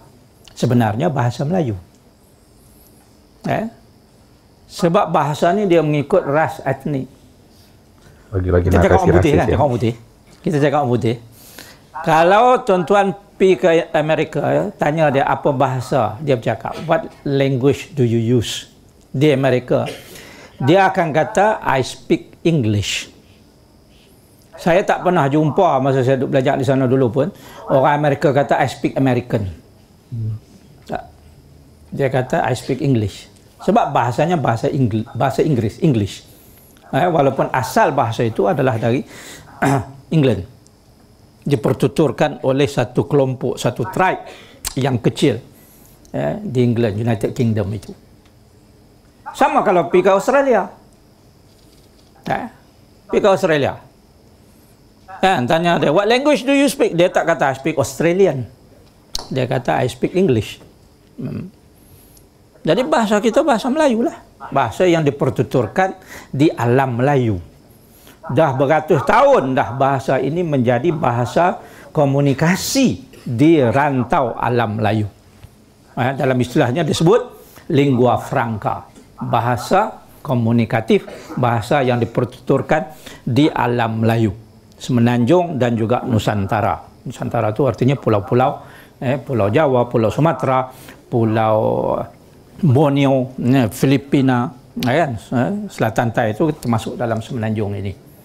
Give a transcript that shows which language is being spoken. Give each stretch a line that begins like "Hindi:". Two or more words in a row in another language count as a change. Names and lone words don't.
Malay: Sebenarnya bahasa Melayu. Sebab bahasa ini dia mengikut ras etnik. Lagi-lagi kita cakap narasi orang putih rasis kan, ya. cakap orang putih. Kita cakap orang putih. Kalau tuan-tuan pergi ke Amerika, tanya dia apa bahasa dia bercakap.
English: What language do you use?
Malay: Di Amerika, dia akan kata,
English: I speak English.
Malay: Saya tak pernah jumpa masa saya duduk belajar di sana dulu pun, orang Amerika kata,
English: I speak American.
Malay: Tak. Dia kata,
English: I speak English.
Malay: Sebab bahasanya bahasa Inggris, English. Walaupun asal bahasa itu adalah dari England. Dipertuturkan oleh satu kelompok, satu tribe yang kecil di England, United Kingdom itu. Sama kalau pergi ke Australia. Pergi ke Australia. Tanya dia,
English: what language do you speak?
Malay: Dia tak kata
English: I speak Australian.
Malay: Dia kata
English: I speak English.
Malay: Jadi bahasa kita bahasa Melayu lah. Bahasa yang dipertuturkan di alam Melayu. Dah beratus tahun dah bahasa ini menjadi bahasa komunikasi di rantau alam Melayu. Dalam istilahnya disebut
Italian: lingua franca.
Malay: Bahasa komunikatif, bahasa yang dipertuturkan di alam Melayu. Semenanjung dan juga Nusantara. Nusantara itu artinya pulau-pulau, Pulau Jawa, Pulau Sumatera, Pulau Borneo, Filipina, Selatan Tai itu termasuk dalam semenanjung ini.